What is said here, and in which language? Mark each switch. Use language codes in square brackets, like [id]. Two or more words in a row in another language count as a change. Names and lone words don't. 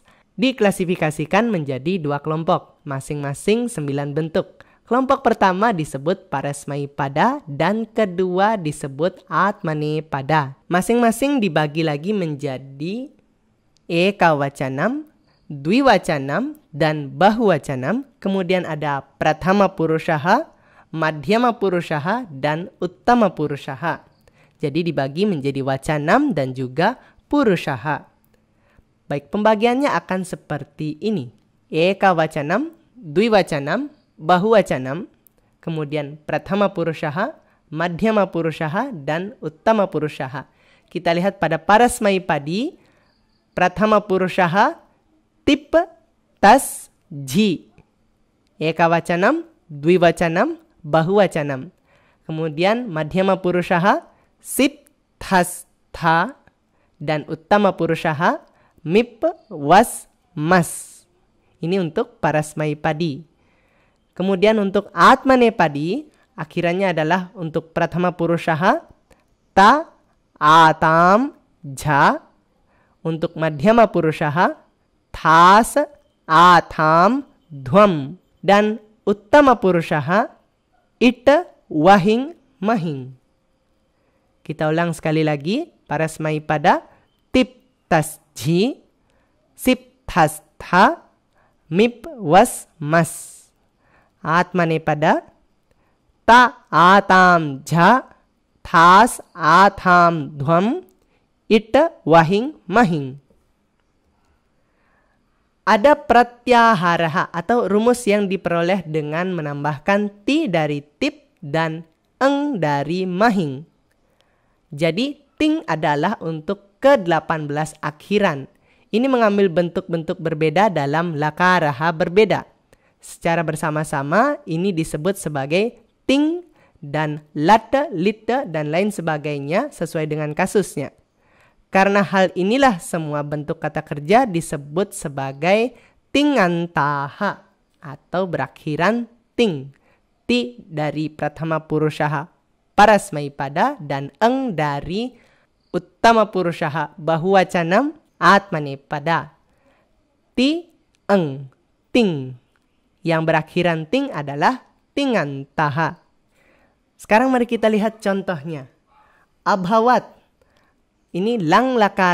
[id] Diklasifikasikan menjadi 2 kelompok, masing-masing 9 bentuk. Kelompok pertama disebut parasmaipada dan kedua disebut atmanepada. Masing-masing dibagi lagi menjadi [sa] ekawacanam, dwiwacanam, dan bahuwacanam. [id] Kemudian ada [sa] prathama purushaha, madhyama purushaha, dan uttama purushaha. [id] Jadi dibagi menjadi wacanam dan juga purushaha. Baik, pembagiannya akan seperti ini. [sa] Ekawacanam, dwiwacanam, bahuwacanam, kemudian prathama purushaha, madhyama purushaha, dan uttama purushaha. [id] Kita lihat pada [sa] parasmaipadi, prathama purushaha, tip, tas, ji. Ekawacanam, dwiwacanam, bahuwacanam. Kemudian madhyama purushaha, sip, thas, tha, dan uttama purushaha, mip, was, mas. [id] Ini untuk parasmaipadi. Kemudian untuk [sa] atmanepadi, [id] akhirannya adalah untuk [sa] prathama purushaha, ta, atam, ja. Untuk madhyama purushaha, thas, atham, dhwam. Dan uttama purushaha, it, wahing, mahing. [id] Kita ulang sekali lagi. [sa] Parasmaipada, tip, tas, ji, sip, thas, tha, mip, was, mas. Atmanepada, ta, atam, ja, thas, atham, dhwam, it, wahing, mahing. [id] Ada pratyaharaha atau rumus yang diperoleh dengan menambahkan ti dari tip dan eng dari mahing. Jadi ting adalah untuk ke-18 akhiran. Ini mengambil bentuk-bentuk berbeda dalam lakaraha berbeda. Secara bersama-sama ini disebut sebagai ting dan [sa] lata, lita, [id] dan lain sebagainya sesuai dengan kasusnya. Karena hal inilah semua bentuk kata kerja disebut sebagai tingantaha atau berakhiran ting. [sa] Ti dari prathama purushaha parasmaipada dan eng dari uttama purushaha bahuwacanam atmanepada. Ti, eng, ting. [id] Yang berakhiran ting adalah tingantaha. Sekarang mari kita lihat contohnya. Abhawat. Ini [sa] lang lakaraha.